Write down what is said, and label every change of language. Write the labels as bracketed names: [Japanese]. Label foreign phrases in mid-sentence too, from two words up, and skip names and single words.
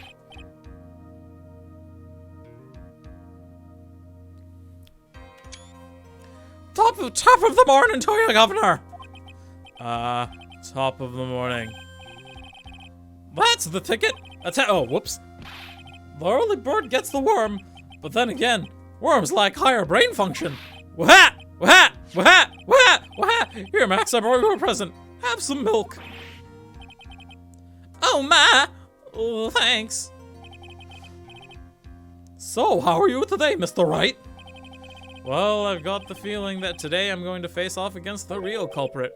[English] Top of the morning to you, Governor. Top of the morning. That's the ticket. Oh, whoops. The early bird gets the worm, but then again, worms lack higher brain function. Wha-ha! Wha-ha! Wha-ha! Wha-ha! Wha-ha! Here, Max, I brought you a present. Have some milk. Oh, my! Oh, thanks. So, how are you today, Mr. Wright? Well, I've got the feeling that today I'm going to face off against the real culprit.